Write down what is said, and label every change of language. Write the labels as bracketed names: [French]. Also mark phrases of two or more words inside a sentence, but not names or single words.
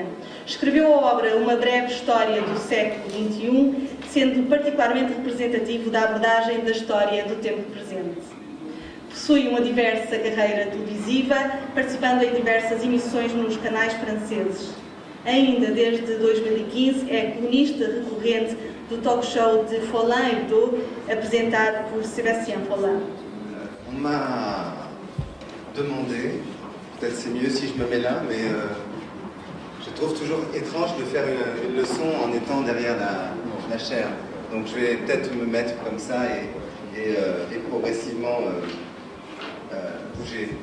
[Portuguese] Escreveu a obra Uma Breve História do Século XXI, sendo particularmente representativo da abordagem da história do tempo presente. Possui uma diversa carreira televisiva, participando em diversas emissões nos canais franceses. Ainda desde 2015 é colunista recorrente do [English] talk show [Portuguese] de Follin Hebdo, apresentado por Sébastien Follin. [French] On m'a demandé, peut-être c'est mieux si je me mets là, mais je trouve toujours étrange de faire une leçon en étant derrière la chaire. Donc je vais peut-être me mettre comme ça et progressivement bouger.